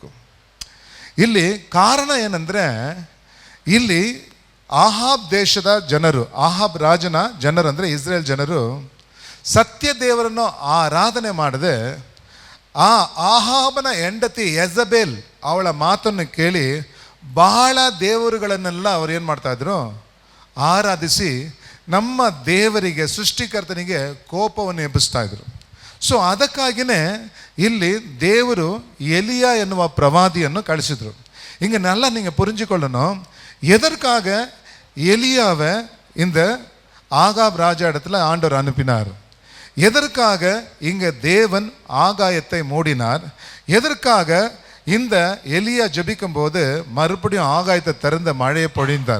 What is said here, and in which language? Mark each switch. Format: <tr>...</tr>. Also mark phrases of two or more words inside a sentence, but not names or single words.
<kn>ಇಲ್ಲಿ ಕಾರಣ ಏನಂದರೆ, ಇಲ್ಲಿ ಆಹಾಬ್ ದೇಶದ ಜನರು, ಆಹಾಬ್ ರಾಜನ ಜನರು ಅಂದರೆ ಇಸ್ರೇಲ್ ಜನರು ಸತ್ಯ ದೇವರನ್ನು ಆರಾಧನೆ ಮಾಡದೆ ಆ ಆಹಾಬನ ಹೆಂಡತಿ ಯೆಜಬೇಲ್ ಅವಳ ಮಾತನ್ನು ಕೇಳಿ ಬಹಳ ದೇವರುಗಳನ್ನೆಲ್ಲ ಅವ್ರು ಏನು ಮಾಡ್ತಾಯಿದ್ರು, ಆರಾಧಿಸಿ ನಮ್ಮ ದೇವರಿಗೆ, ಸೃಷ್ಟಿಕರ್ತನಿಗೆ ಕೋಪವನ್ನು ಎಬ್ಬಿಸ್ತಾ ಇದ್ರು. ಸೊ ಅದಕ್ಕಾಗಿಯೇ ಇಲ್ಲಿ ದೇವರು ಎಲಿಯ ಎನ್ನುವ ಪ್ರವಾದಿಯನ್ನು ಕಳಿಸಿದರು.</kn> <ta>ಹಿಂಗನ್ನೆಲ್ಲ நீங்கள் புரிஞ்சுக்கொள்ளணும். எதற்காக எலியாவை இந்த ஆகாப் ராஜா இடத்துல ஆண்டவர் அனுப்பினார்? எதற்காக இங்கே தேவன் ஆகாயத்தை மூடினார்? எதற்காக இந்த எலியா ஜெபிக்கும் போது மறுபடியும் ஆகாயத்தை திறந்த மழையை பொழிந்தார்?</ta>